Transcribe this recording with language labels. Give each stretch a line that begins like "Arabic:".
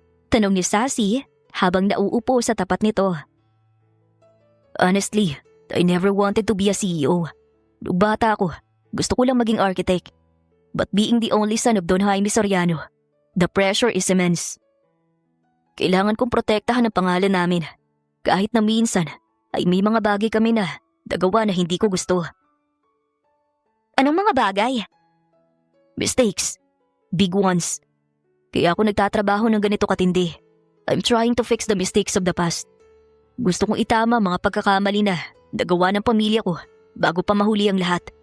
Filipino: Tanong ni Sassy habang nauupo sa tapat nito.
English: Honestly, I never wanted to be a CEO.
Filipino: Noong bata ako, gusto ko lang maging architect.
English: But being the only son of Don Jaime Soriano, the pressure is immense.
Filipino: Kailangan kong protektahan ang pangalan namin. Kahit na minsan ay may mga bagay kami na nagawa na hindi ko gusto. Anong mga bagay?
English: Mistakes. Big ones.
Filipino: Kaya ako nagtatrabaho ng ganito katindi.
English: I'm trying to fix the mistakes of the past.
Filipino: Gusto kong itama mga pagkakamali na nagawa ng pamilya ko bago pa mahuli ang lahat.